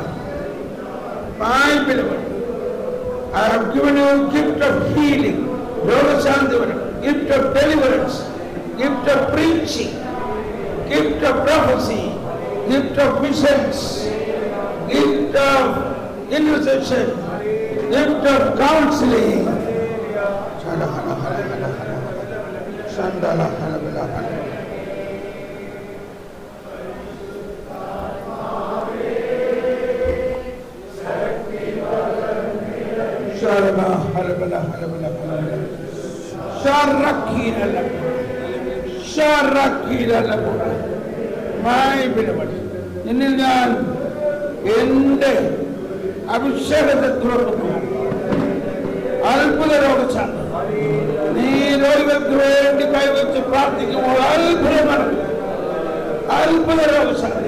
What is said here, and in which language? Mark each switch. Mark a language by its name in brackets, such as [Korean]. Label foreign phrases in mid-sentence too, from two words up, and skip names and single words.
[English] My beloved, I have given you a gift of healing, gift of deliverance, gift of preaching, gift of prophecy, gift of visions, gift of intercession, gift of counseling. Shandala, Shandala, Sharaba, halabala, halabala, halabala. Sharakira labura. Sharakira labura. My beloved, [Malayalam] നിന്നിൽ ഞാൻ എന്റെ അഭിഷേകത്തെ തുറക്കുന്നു. അത്ഭുത രോഗശാന്തി. നീ രോഗികൾക്ക് വേണ്ടി കൈവച്ച് പ്രാർത്ഥിക്കുമ്പോൾ അത്ഭുതമാണ്. അത്ഭുത രോഗശാന്തി.